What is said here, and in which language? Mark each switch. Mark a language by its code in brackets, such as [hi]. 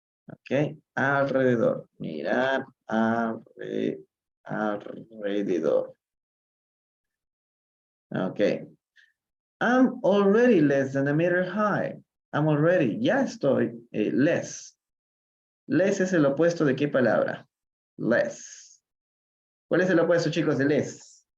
[es] Ok, alrededor, mirar alrededor. Ok. [en] I'm already less than a meter high. I'm already, [es] ya estoy, [en] less. [es] Less es el opuesto de qué palabra? Less. ¿Cuál es el opuesto, chicos, de less?